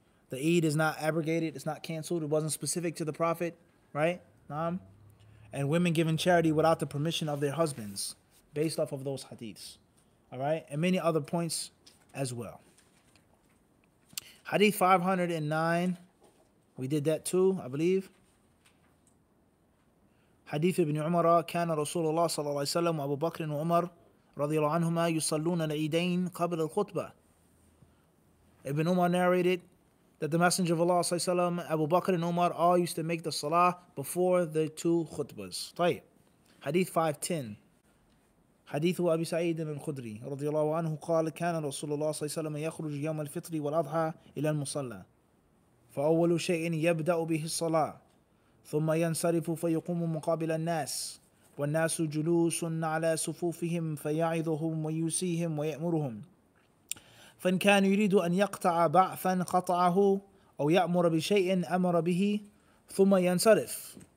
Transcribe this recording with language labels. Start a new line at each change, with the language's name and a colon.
English: The Eid is not abrogated, it's not canceled, it wasn't specific to the Prophet, right? And women giving charity without the permission of their husbands, based off of those hadiths. All right? And many other points as well. Hadith 509, we did that too, I believe.
Arabic: حديث ابن عمر كان رسول الله صلى الله عليه وسلم وأبو بكر وعمر رضي الله عنهما يصلون العيدين قبل الخطبة.
English: Ibn Umar narrated that the Messenger of Allah صلى الله عليه وسلم, Abu Bakr and Umar all used to make the salah before the two khutbahs. طيب. Hadith 510.
Arabic: حديث أبي سعيد الخدري رضي الله عنه قال كان رسول الله صلى الله عليه وسلم يخرج يوم الفطر والأضحى إلى المصلى فأول شيء يبدأ به الصلاة ثم ينصرف فيقوم مقابل الناس والناس جلوس على صفوفهم فيعظهم ويوصيهم ويأمرهم فإن كان يريد أن يقطع بعثا قطعه أو يأمر بشيء أمر به ثم ينصرف.